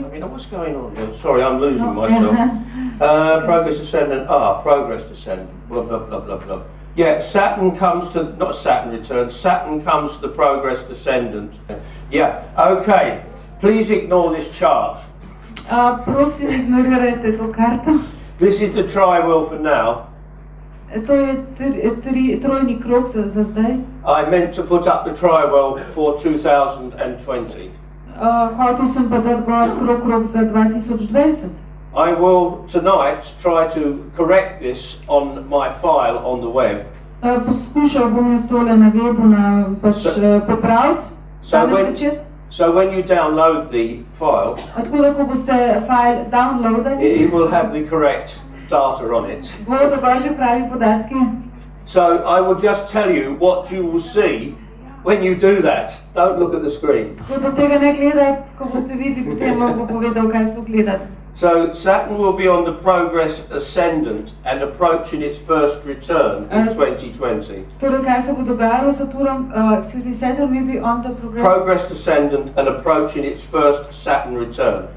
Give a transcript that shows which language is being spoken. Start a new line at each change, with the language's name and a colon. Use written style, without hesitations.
English: What's going on here? Sorry, I'm losing myself. Progress descendant. Progress descendant. Blah, blah, blah, blah, blah. Yeah, Saturn comes to, not Saturn returns, Saturn comes to the progress descendant. Yeah, okay. Please ignore this chart.
Slovenian: Prosim, ignorirajte to karto.
English: This is the tri-wheel for now.
Slovenian: To je trojni krog za zdaj.
English: I meant to put up the tri-wheel for 2020.
Slovenian: Hotel sem pa dati gor krog za 2020.
English: I will tonight try to correct this on my file on the web.
Slovenian: Poskušal bom jaz tole na webu popraviti danes večer.
English: So when you download the file,
Slovenian: Tako da, ko boste file downloadali,
English: it will have the correct data on it.
Slovenian: bodo gor že pravi podatki.
English: So I will just tell you what you will see when you do that. Don't look at the screen.
Slovenian: Tako da tega ne gledati, ko boste videli, potem vam bo povedal, kaj sploh gledati.
English: So Saturn will be on the progress ascendant and approaching its first return in 2020.
Slovenian: Torej, kaj se bo dogajalo s Saturnom?
English: Saturn will be on the Progress descendant and approaching its first Saturn return.